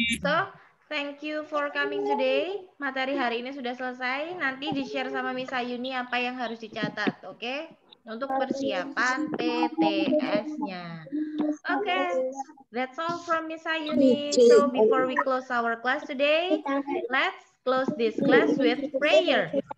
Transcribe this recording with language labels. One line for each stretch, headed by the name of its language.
English: So, thank you for coming today.
Indonesian: Materi hari ini sudah selesai. Nanti di-share sama Miss Ayuni apa yang harus dicatat, oke? Okay? Untuk persiapan PTS-nya.
English: Okay, that's all from Miss Ayuni. So before we close our class today, let's close this class with prayer.